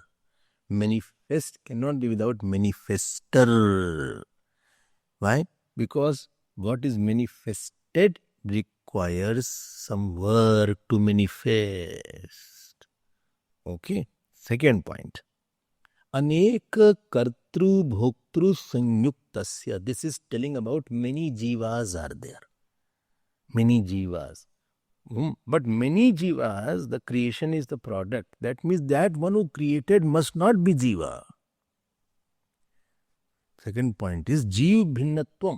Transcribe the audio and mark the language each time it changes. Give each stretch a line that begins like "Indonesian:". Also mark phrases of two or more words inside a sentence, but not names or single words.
English: Manifest cannot be without manifester. Why? Because what is manifested requires some work to manifest. Okay. Second point.
Sanskrit: Aneka kartru bhoktru sanyuktasya.
English: This is telling about many jivas are there. Many jivas. But many jivas, the creation is the product. That means that one who created must not be jiva. Second point is
Sanskrit: Jeev Bhinnatvam.